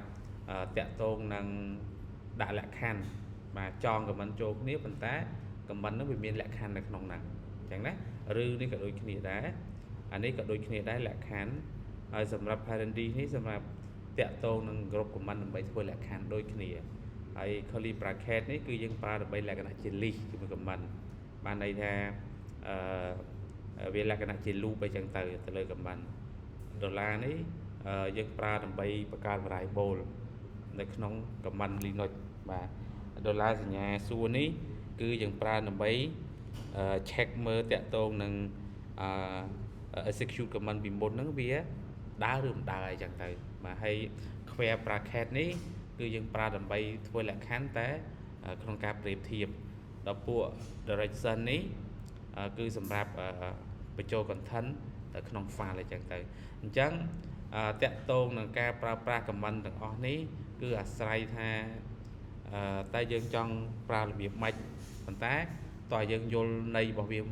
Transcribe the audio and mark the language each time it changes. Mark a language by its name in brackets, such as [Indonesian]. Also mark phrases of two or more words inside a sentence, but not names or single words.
[Khmer] តាក់ទងនឹងដាក់លក្ខខណ្ឌបាទចង command ចូលគ្នាប៉ុន្តែ command ហ្នឹងវាមានលក្ខខណ្ឌនៅក្នុងហ្នឹងអញ្ចឹងណាឬនេះក៏ដូចគ្នាដែរអានេះក៏ដូចគ្នាដែរលក្ខខណ្ឌហើយសម្រាប់ parent នេះសម្រាប់តាក់ទងនឹង [English] group command [Khmer] ដើម្បីធ្វើលក្ខខណ្ឌដូចគ្នាហើយ [English] curly bracket [Khmer] នេះគឺយើងប្រើដើម្បីលក្ខណៈជា list ជាមួយ command បានន័យថា វាលក្ខណៈជា loop អីចឹងទៅលើ command ដុល្លារនេះយើងប្រើដើម្បីបង្កើត variable នៅក្នុង [English] command Linux [Khmer] បាទដុល្លារសញ្ញាសួរនេះគឺយើងប្រើដើម្បី check មើលតាក់ទងនឹង [English] execute command [Khmer] ពីមុនហ្នឹងវាដើរឬមិនដើរអីចឹងទៅបាទហើយ [English] square bracket [Khmer] នេះគឺយើងប្រើដើម្បីធ្វើលក្ខខណ្ឌតែក្នុងការប្រៀបធៀបដល់ ពួក direction នេះគឺសម្រាប់បញ្ចូល content ទៅក្នុង file អីចឹងទៅអញ្ចឹងតាក់ទងនឹងការប្រើប្រាស់ command ទាំងអស់នេះគឺអាស្រ័យថាតែយើងចង់ប្រើរបៀបម៉េចប៉ុន្តែតើយើងយល់ន័យរបស់វា